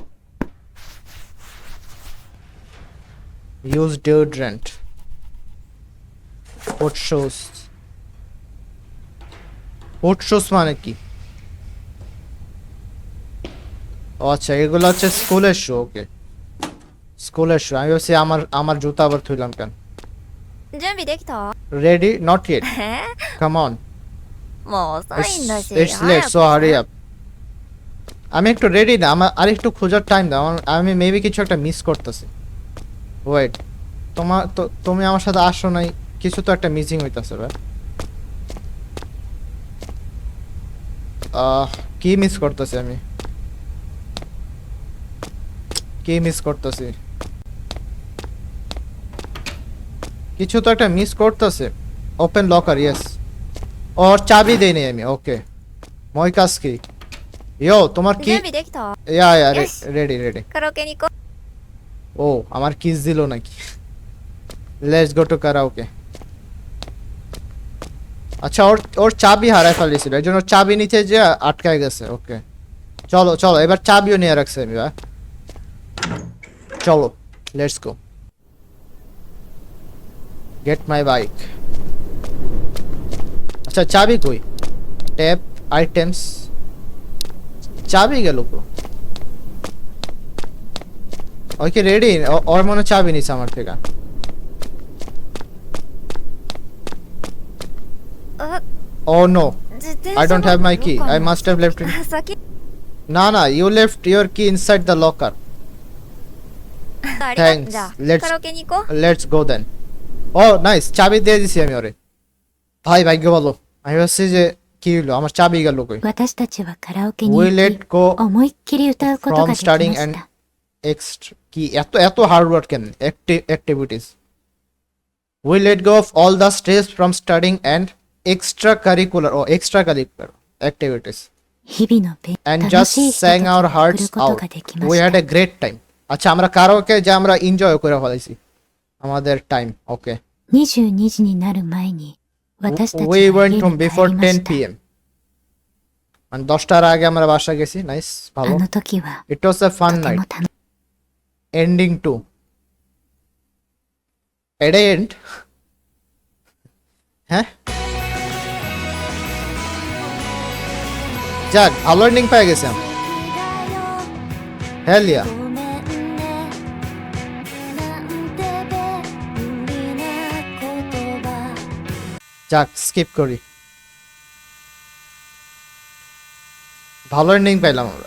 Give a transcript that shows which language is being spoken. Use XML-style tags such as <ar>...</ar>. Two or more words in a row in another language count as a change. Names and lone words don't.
<en>use deodorant, port shoes মানে কি?</en> <bn>ও আচ্ছা এগুলো হচ্ছে স্কুলের শু। ওকে স্কুলের শু। আমি ভাবছি আমার জুতা আবার থুইলাম কেন।</bn> <ja>準備できた</ja> <en>ready? not yet,</en> <ja>え</ja> <en>come on.</en> <ja>もう遅いんだし</ja> <en>It's late, so hurry up.</en> <bn>আমি একটু রেডি না, আমার আর একটু খোঁজার টাইম দাও। আমি মেবি কিছু একটা মিস করতেছি। ওয়েট, তুমি আমার সাথে আসো নাই, কিছু তো একটা মিসিং হইতাছে ভাই। কি মিস করতেছি আমি? কি মিস করতেছি? কিছু তো একটা মিস করতেছে।</bn> <en>open locker, yes.</en> <bn>ওর চাবি দেই নাই আমি। ওকে ময়কাস কি? ইয়ো তোমার কি?</bn> <ja>準備できた</ja> <en>ইয়া Yes. রেডি।</en> <ja>カラオケに行こ</ja> <bn>ও আমার কিস দিল নাকি?</bn> <en>let's go to karaoke.</en> <bn>আচ্ছা ওর চাবি হারায় ফেলেছিল, এই জন্য ওর চাবি নিচে যে আটকায় গেছে। ওকে চলো চলো, এবার চাবিও নিয়ে রাখছে আমি ভাই।</bn> <en>চলো let's go, get my bike.</en> <bn>আচ্ছা চাবি কই?</bn> <en>tab, items,</en> <bn>চাবি গেল পুরো। ওকে রেডি, ওর মনে চাবি নিছে আমার থেকে।</bn> <en>Oh no, I don't have my key. I must have left it.</en> <ja>先</ja> <en>No, no, you left your key inside the locker.</en> <ja>ありがとう。</ja> <en>Thanks.</en> <ja>じゃあ</ja> <en>Let's</en> <ja>カラオケに行こう。</ja> <en>let's go then. Oh nice,</en> <bn>চাবি দিয়ে দিছি আমি ওরে। ভাই ভাগ্য ভালো, আমি ভাবছি যে কি হলো, আমার চাবি গেল কই।</bn> <ja>私たちはカラオケに</ja> <en>We</en> <ja>行</ja> <en>let</en> <ja>き</ja> <en>go</en> <ja>思いっきり歌うこと</ja> <en>from</en> <ja>ができま</ja> <en>studying</en> <ja>し</ja> <en>and</en> <ja>た</ja> <bn>কি এত এত</bn> <en>hard work</en> <bn>কেন activities.</bn> <en>We let go of all the stress from studying and extracurricular activities</en> <ja>日々の勉</ja> <en>and</en> <ja>楽</ja> <en>just</en> <ja>しいひととき</ja> <en>sang</en> <ja>を</ja> <en>our</en> <ja>送</ja> <en>hearts</en> <ja>ること</ja> <en>out.</en> <ja>ができま</ja> <en>We</en> <ja>し</ja> <en>had</en> <ja>た</ja> <en>a great time.</en> <bn>আচ্ছা আমরা কারাওকে যে আমরা এনজয় করে ফেলাইছি আমাদের টাইম। ওকে</bn> <ja>22 時になる前に私たちは</ja> <en>we</en> <ja>家</ja> <en>went</en> <ja>に</ja> <en>home</en> <ja>帰</ja> <en>before</en> <ja>りま</ja> <en>10</en> <ja>した</ja> <bn>p.m. মানে 10টার আগে আমরা বাসা গেছি। নাইস,</bn> <ja>あ</ja> <bn>ভালো।</bn> <ja>の時は</ja> <en>It was a</en> <ja>と</ja> <en>fun</en> <ja>て</ja> <en>night.</en> <ja>も楽</ja> <en>Ending too. At end?</en> <bn>হ্যাঁ যাক, ভালো এন্ডিং পেয়ে গেছি আমি।</bn> <en>hell ya.</en> <bn>যাক স্কিপ করি, ভালো এন্ডিং পাইলাম আমরা।</bn>